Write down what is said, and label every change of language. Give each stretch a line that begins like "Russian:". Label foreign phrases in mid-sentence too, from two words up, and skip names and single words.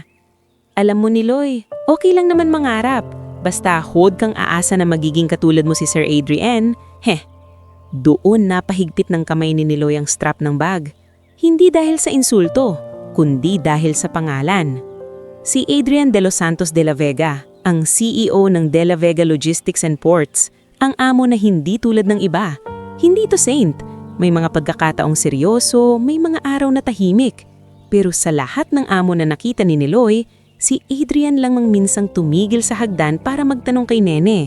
Filipino: Alam mo Niloy, okay lang naman mangarap. Basta huwag kang aasa na magiging katulad mo si Sir Adrian. Doon napahigpit ng kamay ni Niloy ang strap ng bag. Hindi dahil sa insulto, kundi dahil sa pangalan. Si Adrian de los Santos de la Vega, ang CEO ng De La Vega Logistics and Ports, ang amo na hindi tulad ng iba. Hindi ito saint. May mga pagkakataong seryoso, may mga araw na tahimik. Pero sa lahat ng amo na nakita ni Niloy, si Adrian lang mang minsang tumigil sa hagdan para magtanong kay Nene.